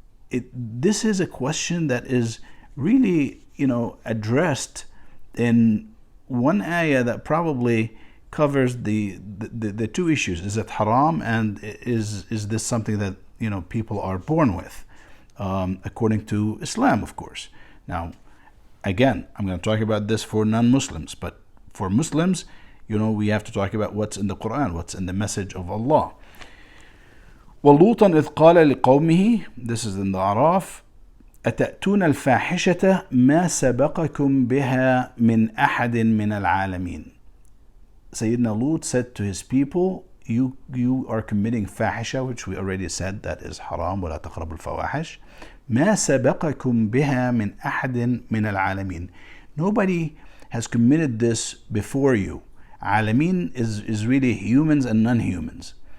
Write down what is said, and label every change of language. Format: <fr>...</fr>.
<en>This is a question that is really addressed in one ayah that probably covers the 2 issues: is it haram, and is this something that people are born with, according to Islam, of course. Now, again, I'm going to talk about this for non-Muslims, but for Muslims, we have to talk about what's in the Quran, what's in the message of Allah.</en> <ar>وَلُوطًا إِذْ قَالَ لِقَوْمِهِ,</ar> <en>this is in the Araf,</en> <ar>أَتَأْتُونَ الْفَاحِشَةَ مَا سَبَقَكُمْ بِهَا مِنْ أَحَدٍ مِنَ الْعَالَمِينَ.</ar> <en>Sayyidina Lut said to his people, you are committing fahisha, which we already said that is haram,</en> <ar>وَلَا تَقْرَبُوا الْفَوَاحِشَ مَا سَبَقَكُمْ بِهَا مِنْ أَحَدٍ مِنَ الْعَالَمِينَ.</ar> <en>Nobody has committed this before you. Alameen is really humans and non-humans.</en>